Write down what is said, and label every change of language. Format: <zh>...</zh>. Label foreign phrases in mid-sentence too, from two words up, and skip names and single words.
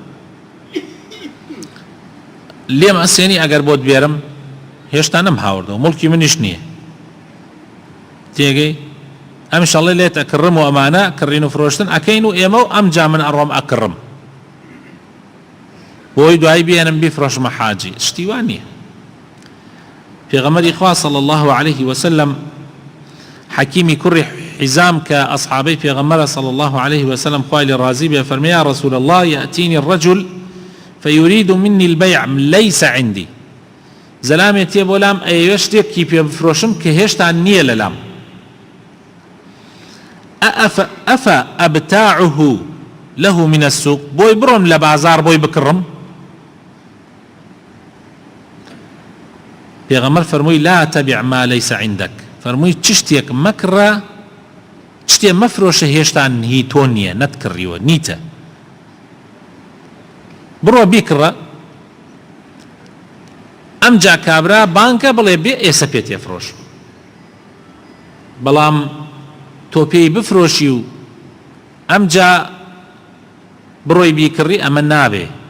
<ckb>لێم ئەسێنی ئەگەر بۆت بێرم هێشتا نەم هاوردەوە موڵکی منیش نییە تێگەی ئەمشەڵێ لێت ئەکڕم و ئەمانە کڕین و فرۆشتن ئەکەین و ئێمە و ئەم جا من ئەڕۆم ئەکڕم بۆی دوایی بێنم بیفرۆشمە حاجی شتیوان نییە پێغەمبەری خوا</ckb> <ar>صلی الله عليه وسلم</ar> <ckb>حەکیمی کوڕی حزام کە ئەصحابەی پێغەمبەرە</ckb> <ar>صلی الله عليه وسلم</ar> <ckb>خوای لێ ڕازی بێ فەرمووی</ckb> <ar>یا رسول الله يأتيني الرجل فيريد مني البيع ليس عندي</ar> <ckb>زەلامێ تێ بۆ لام ئەیەوێ شتێکی پێ بفرۆشم کە هێشتا نییە لە لام</ckb> <ar>ئەبتاعه له من السوق</ar> <ckb>بۆی بڕۆم لە بازار بۆی بکڕم پێغەمبەر فەرمووی</ckb> <ar>لا تبع ما ليس عندك</ar> <ckb>فەرمووی چ شتێک مەکڕە شتێ مەفرۆشە هێشتا هی تۆ نییە نەتکڕیوە نیتە بڕۆ بیکڕە ئەم جا کابرا بانکە بڵێ بێ ئێسە پێ تێفرۆش بەڵام تۆ پێی بفرۆشی و ئەمجا بڕۆی بیکڕی ئەمە نابێ.</ckb>